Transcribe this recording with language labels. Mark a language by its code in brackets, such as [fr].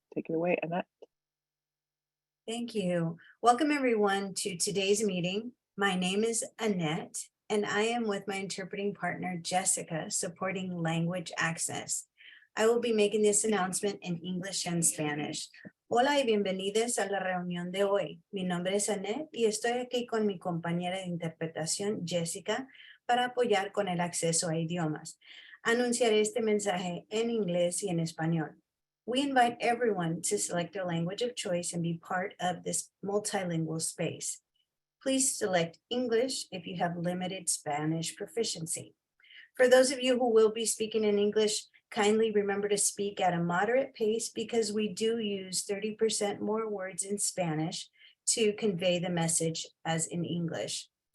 [en] Take it away, Annette. Thank you. Welcome, everyone, to today's meeting. My name is Annette, and I am with my interpreting partner, Jessica, supporting language access. I will be making this announcement in English and Spanish. [es] Hola y bienvenidos a la reunión de hoy. Mi nombre es Annette y estoy aquí con mi compañera de interpretación, Jessica, para apoyar con el acceso a idiomas. Anunciaré este mensaje en inglés y en español. [en] We invite everyone to select their language of choice and be part of this multilingual space. Please select English if you have limited Spanish proficiency. For those of you who will be speaking in English, kindly remember to speak at a moderate pace because we do use 30% more words in Spanish to convey the message as in English.